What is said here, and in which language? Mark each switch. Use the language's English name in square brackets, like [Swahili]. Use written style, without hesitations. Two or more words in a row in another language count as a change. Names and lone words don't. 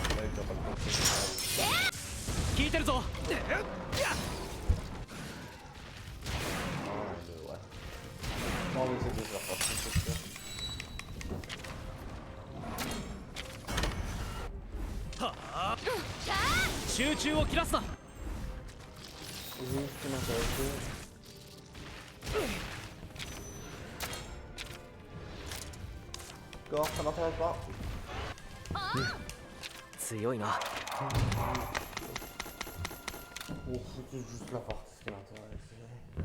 [French] Là, il doit pas le continuer. [Japanese] 聞いてるぞ。 [French] Ouais. On va essayer de faire partie de ça. [Japanese] 集中を切らすな。 [French] Juste ce qui m'intéresse. D'accord, ça m'intéresse pas. [Japanese] 強いな。 [French] Oh, c'est juste la partie qui m'intéresse.